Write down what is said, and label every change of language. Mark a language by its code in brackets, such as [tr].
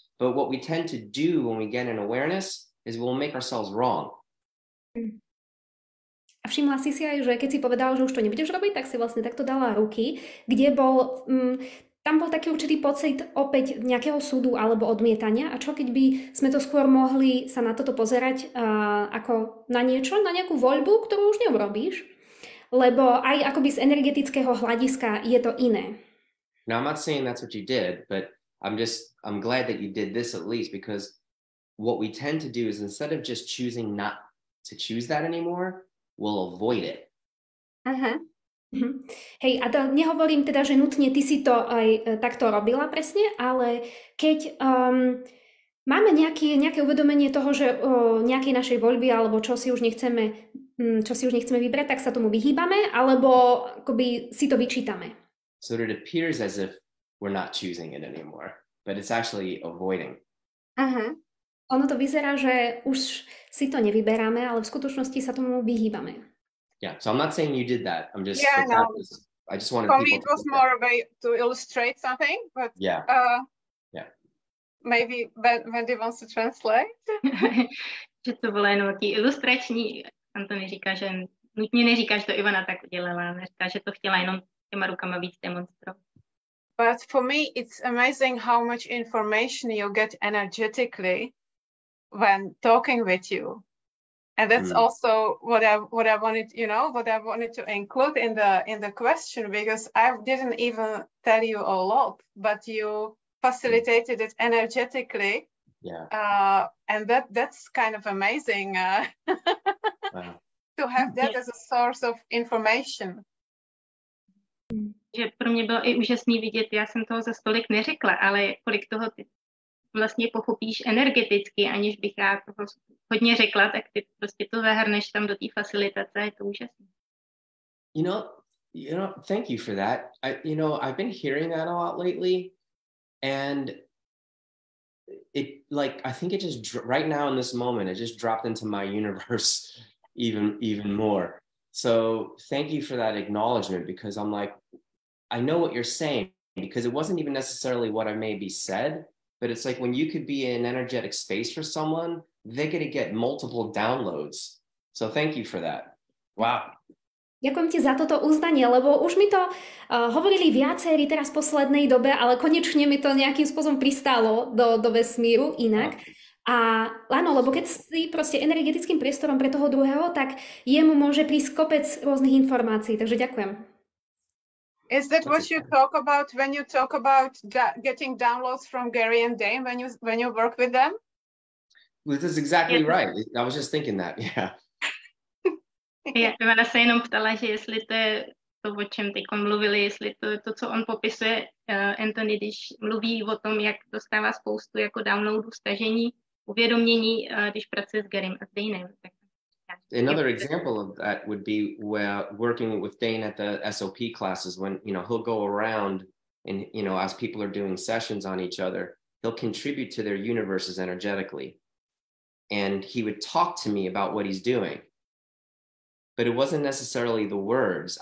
[en] But what we tend to do when we get an awareness is we'll make ourselves wrong. [sk] A všimla si aj, že keď si povedala, že už to nebudeš robiť, tak si vlastne takto dala ruky, kde tam bol taký určitý pocit opäť nejakého súdu alebo odmietania. A čo keď by sme to skôr mohli sa na toto pozerať ako na niečo, na nejakú voľbu, ktorú už neurobíš? Lebo aj akoby z energetického hľadiska je to iné. [en] Now, I'm not saying that's what you did, but I'm glad that you did this at least, because what we tend to do is instead of just choosing not to choose that anymore, we'll avoid it. Uh-huh. [sk] Hej, a nehovorím teda, že nutne ty si to aj takto robila presne, ale keď máme nejaké uvedomenie toho, že nejakej našej voľby alebo čo si už nechceme vybrať, tak sa tomu vyhýbame, alebo akoby si to vyčítame. [en] So it appears as if we're not choosing it anymore, but it's actually avoiding. Uh-huh. [sk] Ono to vyzerá, že už si to nevyberáme, ale v skutočnosti sa tomu vyhýbame. [en] Yeah, so I'm not saying you did that. I'm just I just wanted for me it was more a way to illustrate something, but yeah. Maybe Wendy wants to translate. [cs] Že to bylo jenom taký ilustrační. Antony říká, že nutně neříká, že to Ivana tak udělala, neříká, že to chtěla jenom těma rukama víc demonstrovat. [en] But for me it's amazing how much information you get energetically when talking with you. And that's also what I wanted, what I wanted to include in the question, because I didn't even tell you a lot, but you facilitated it energetically. Yeah. And that's kind of amazing Wow. to have that as a source of information. [cs] Že pro mě bylo i úžasný vidět, já jsem toho za stolik neřekla, ale kolik toho ty vlastně pochopíš energeticky, aniž bych já toho hodně řekla, tak ty prostě to zahrneš tam do té facilitace a je to úžasné. [en] You know, thank you for that. I've been hearing that a lot lately, and I think it just right now in this moment, it just dropped into my universe even more. So thank you for that acknowledgement, because I'm like, I know what you're saying, because it wasn't even necessarily what I maybe said, but it's like when you could be in an energetic space for someone, they're going to get multiple downloads. So thank you for that. Wow. [sk] Ďakujem ti za toto uznanie, lebo už mi to hovorili viacerí teraz v poslednej dobe, ale konečne mi to nejakým spôsobom pristálo do vesmíru inak. A áno, lebo keď si proste energetickým priestorom pre toho druhého, tak jemu môže prísť kopec rôznych informácií, takže ďakujem. [en] Is that what you talk about when you talk about getting downloads from Gary and Dane when you work with them? Well, this is exactly right. I was just thinking that, yeah. [cs] Ivana se jenom ptala, že jestli to je to, o čem teď mluvili, jestli to, co on popisuje, Anthony, když mluví o tom, jak dostává spoustu jako downloadů, stažení, uvědomění, když pracuje s Garym a s Danem. [en] Another example of that would be working with Dane at the SOP classes when, he'll go around and, as people are doing sessions on each other, he'll contribute to their universes energetically. And he would talk to me about what he's doing. But it wasn't necessarily the words.